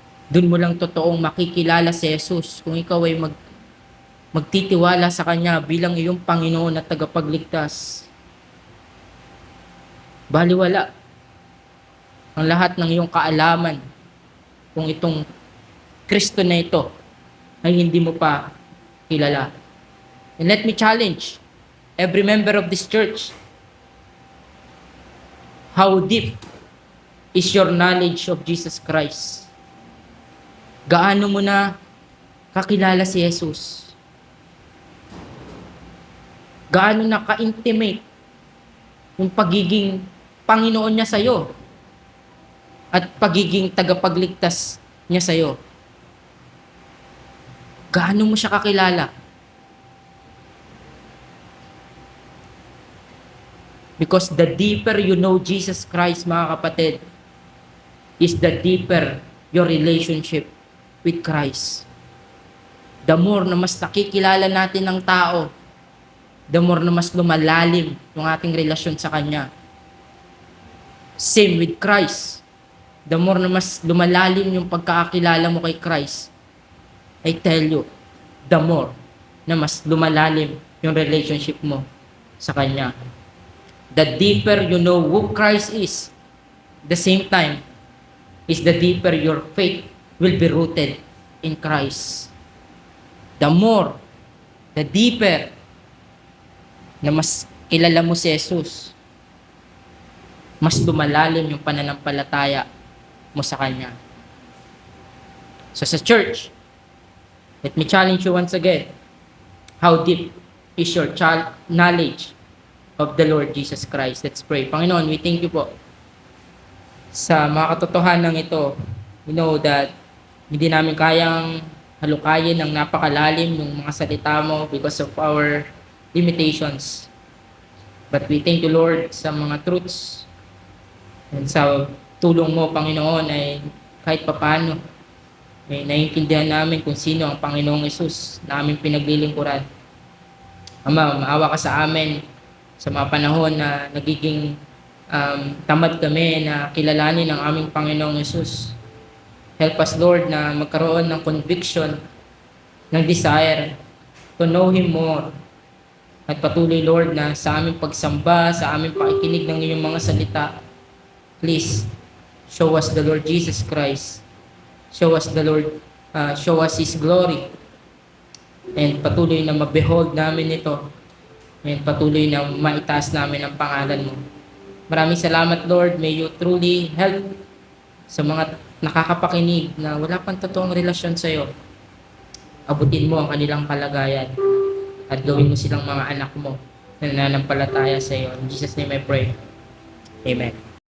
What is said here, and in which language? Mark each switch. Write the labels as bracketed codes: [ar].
[tl] Doon mo lang totoong makikilala si Jesus kung ikaw ay magtitiwala sa Kanya bilang iyong Panginoon at tagapagligtas. Baliwala ang lahat ng iyong kaalaman kung itong Kristo na ito ay hindi mo pa kilala. [en] And let me challenge every member of this church. How deep is your knowledge of Jesus Christ? [tl] Gaano mo na kakilala si Jesus? Gaano na ka-intimate yung pagiging Panginoon niya sa'yo at pagiging tagapagligtas niya sa'yo? Gaano mo siya kakilala? [en] Because the deeper you know Jesus Christ, [tl] mga kapatid, [en] is the deeper your relationship with Christ. The more [tl] na mas nakikilala natin ng tao, the more na mas lumalalim yung ating relasyon sa Kanya. [en] Same with Christ. The more [tl] na mas lumalalim yung pagkakakilala mo kay Christ, [en] I tell you, the more [tl] na mas lumalalim yung relationship mo sa Kanya. [en] The deeper you know who Christ is, the same time, is the deeper your faith will be rooted in Christ. The more, the deeper [tl] na mas kilala mo si Jesus, mas lumalalim yung pananampalataya mo sa Kanya. [en] So sa church, let me challenge you once again. How deep is your knowledge of the Lord Jesus Christ? Let's pray. [tl] Panginoon, [en] we thank you [tl] po sa mga katotohanan ito. [en] We know that [tl] hindi namin kayang halukayin ng napakalalim ng mga salita mo because of our limitations. [en] But we thank you, Lord, [tl] sa mga [en] truths and [tl] sa tulong mo, Panginoon, ay kahit papano may naiintindihan namin kung sino ang Panginoong Yesus na aming pinaglilingkuran. Ama, maawa ka sa amin sa mga panahon na nagiging tamad kami na kilalanin ang aming Panginoong Yesus. [en] Help us, Lord, [tl] na magkaroon ng [en] conviction, ng desire to know Him more. [tl] At patuloy, Lord, na sa aming pagsamba, sa aming pakikinig ng iyong mga salita, [en] please, show us the Lord Jesus Christ. Show us the Lord, show us His glory. [tl] And patuloy na ma-behold namin ito. And patuloy na maitaas namin ang pangalan mo. Maraming salamat, Lord. [en] May you truly help [tl] sa mga nakakapakinig na wala pang totoong relasyon sa iyo. Abutin mo ang kanilang kalagayan at gawin mo silang mga anak mo na nananampalataya sa iyo. [en] In Jesus' name I pray. Amen.